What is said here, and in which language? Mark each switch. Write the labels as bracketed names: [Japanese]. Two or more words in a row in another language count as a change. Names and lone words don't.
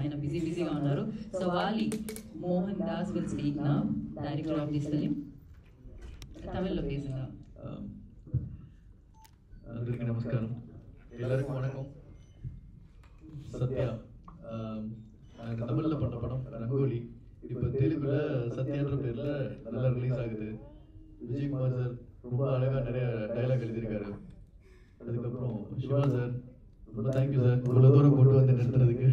[Telugu] ఆయన బిజీగా ఉన్నారు. [English] So Vali Mohan Das will speak now, director of this film. [Telugu] తమిళ్లో பேசுங்க. అందరికీ నమస్కారం, [Tamil] எல்லாருக்கும் வணக்கம். சத்யா நாங்கள் தமிழில் பண்ண படம் ரங்கோலி இப்போ தெலுங்குல சத்யான்ற பேரில் நல்லா ரிலீஸ் ஆகுது. விஜயகுமார் சார் ரொம்ப அழகாக நிறைய டைலாக் எழுதியிருக்காரு. அதுக்கப்புறம் சிவா சார் ரொம்ப தேங்க்யூ சார் இவ்வளோ தூரம் கொண்டு வந்து நிறுத்துறதுக்கு.